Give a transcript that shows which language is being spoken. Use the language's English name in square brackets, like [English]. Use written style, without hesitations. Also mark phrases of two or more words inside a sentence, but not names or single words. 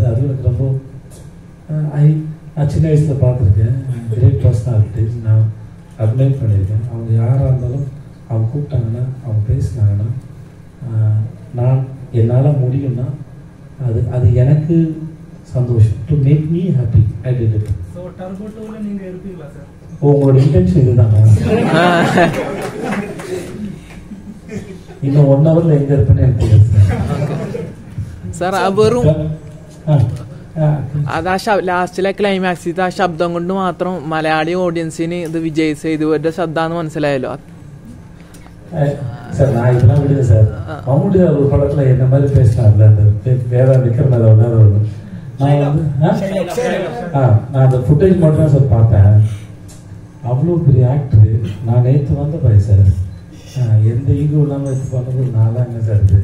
[Tamil] அது எனக்கு ரொம்ப நான் சின்ன வயசில் பார்த்துருக்கேன். [English] great personalities [Tamil] நான் அட்மைர் பண்ணியிருக்கேன். அவங்க யாராக இருந்தாலும் அவங்க கூப்பிட்டாங்கன்னா, அவங்க பேசினாங்கன்னா, நான் என்னால் முடியும்னா அது எனக்கு சந்தோஷம். [English] To make me happy, I did it. [Tamil] ஸோ டர்போ 2ல நீங்க இருப்பீங்களா சார்? உங்களோட இன்டென்ஷன் இதுதான். இன்னும் 1 ஹவர்ல எங்க இருப்பேன்னு எனக்கு தெரியாது [Malayalam] സാർ. ആ വെറും അത് ആ ലാസ്റ്റിലെ ക്ലൈമാക്സിൽ ആ ശബ്ദം കൊണ്ട് മാത്രം മലയാളി ഓഡിയൻസിന് ഇത് വിജയ് സേതുപതിയുടെ ശബ്ദമാണെന്ന് മനസ്സിലായല്ലോ. [Tamil] சார் நான் இதெல்லாம் விடுங்க சார். மம்முட்டி ஒரு படத்துல என்ன மாதிரி பேசினார்ல, அந்த வேற விக்ரம நான் வந்து நான் அந்த ஃபுட்டேஜ் மட்டும் தான் சார் பார்த்தேன். அவ்வளோ பெரிய ஆக்டரு. நான் நேற்று வந்த பாய் சார், எந்த ஈகோ இல்லாமல் இது பண்ணும்போது நான்லாம் என்ன சார் இது.